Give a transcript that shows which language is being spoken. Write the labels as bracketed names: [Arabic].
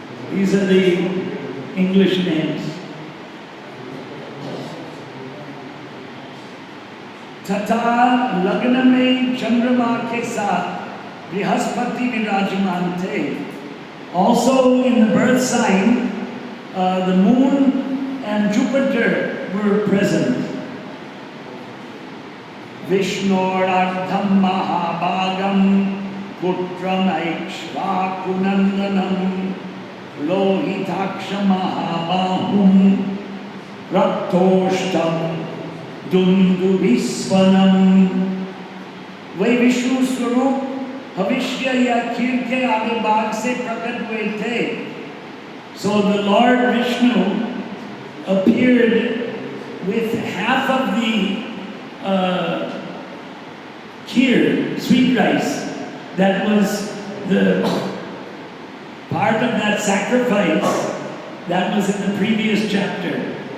[English] These are the English names. [Hindi] तथा लग्न में चंद्रमा के साथ बृहस्पति विराजमान थे. [English] Also in the birth sign, the moon and Jupiter were present. [Sanskrit] Vishnurardham mahabhagam putram aikshvakunandanam lohitaksha mahabahum raktoshtam Dundu Viswanam. [Hindi] वे विष्णु स्वरूप भविष्य या खीर के आगे भाग से प्रकट हुए थे. [English] So the Lord Vishnu appeared with half of the kheer, sweet rice, that was the part of that sacrifice that was in the previous chapter.